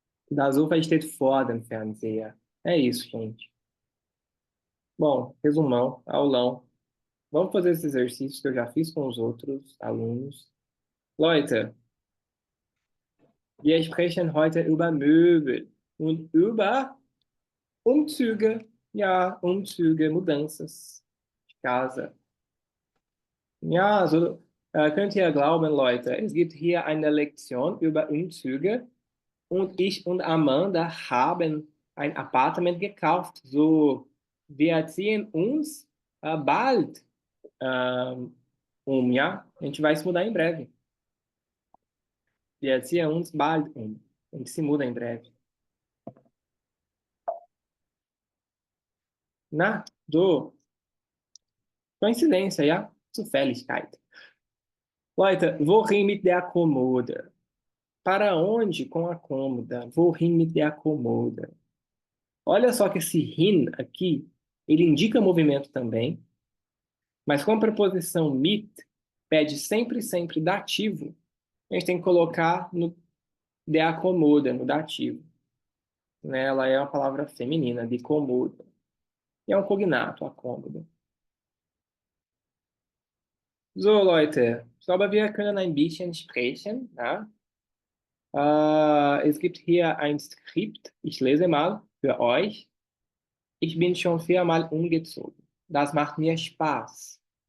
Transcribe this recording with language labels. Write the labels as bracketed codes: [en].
[de] Das Sofa steht vor dem Fernseher. [pt] É isso, gente. Bom, resumão, aulão. Vamos fazer esses exercícios que eu já fiz com os outros alunos. [de] Leute, wir sprechen heute über Möbel. und über Umzüge. Ja, Umzüge, [pt] mudanças de casa. [de] Ja, so könnt ihr glauben, Leute, es gibt hier eine Lektion über Umzüge und ich und Amanda haben ein Apartment gekauft. So, wir ziehen uns bald ja? [pt] A gente vai se mudar em breve. [de] Wir ziehen uns bald um. [pt] A gente se muda em breve. [de] Na, [pt] do Coincidência, [de] ja? Zufälligkeit. Leute, wohin mit der Kommode? [pt] Para onde com a cômoda? [de] Wohin mit der Kommode? [pt] Olha só que esse hin aqui, ele indica movimento também, mas com a preposição mit, pede sempre, sempre dativo, a gente tem que colocar no der Kommode, no dativo. Né? Ela é uma palavra feminina, de Kommode. E é um cognato, a cômoda. [de] So, Leute, ich glaube, wir können ein bisschen sprechen. Ja? Es gibt hier ein Skript. Ich lese mal für euch. Ich bin schon 4-mal umgezogen. Das macht mir Spaß.